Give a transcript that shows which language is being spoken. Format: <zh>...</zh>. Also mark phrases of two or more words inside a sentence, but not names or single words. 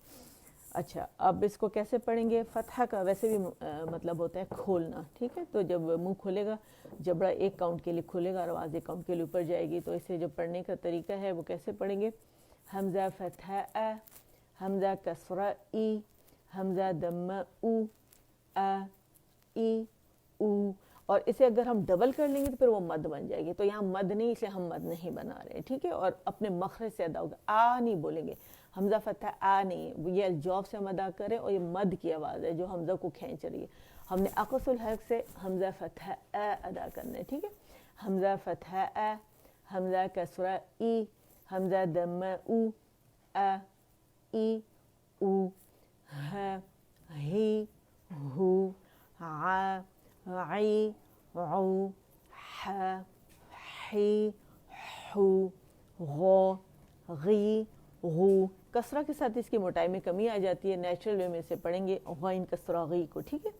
<ur>اچھا اب اس کو کیسے پڑھیں گے؟ فتحہ کا ویسے بھی مطلب ہوتا ہے کھولنا, ٹھیک ہے. تو جب منہ کھولے گا, جبڑا ایک کاؤنٹ کے لیے کھولے گا اور آواز ایک کاؤنٹ کے لیے اوپر جائے گی, تو اسے جو پڑھنے کا طریقہ ہے وہ کیسے پڑھیں گے؟ حمزہ فتحہ ا, حمزہ کسرہ ای, حمزہ دمہ او ا ای او. اور اسے اگر ہم ڈبل کر لیں گے تو پھر وہ مد بن جائے گی. تو یہاں مد نہیں, اس لیے ہم مد نہیں بنا رہے, ٹھیک ہے. اور اپنے مخرج سے ادا ہوگا, آ نہیں بولیں گے, حمزہ فتح آ نہیں, یہ الجوف سے ہم ادا کریں, اور یہ مد کی آواز ہے جو حمزہ کو کھینچ رہی ہے. ہم نے</ur> <ar>اقص الحلق</ar> <ur>سے حمزہ فتح ا ادا کرنا ہے, ٹھیک ہے. حمزہ فتح ا, حمزہ کسرہ ای, حمزہ دمہ او ا ای او, ہ ہی ہو ع عی عو ح حی حو غو غی غو. کسرہ کے ساتھ اس کی موٹائی میں کمی آ جاتی ہے,</ur> <en>natural way</en> <ur>میں اسے پڑھیں گے غین کسرہ غی کو, ٹھیک ہے.</ur>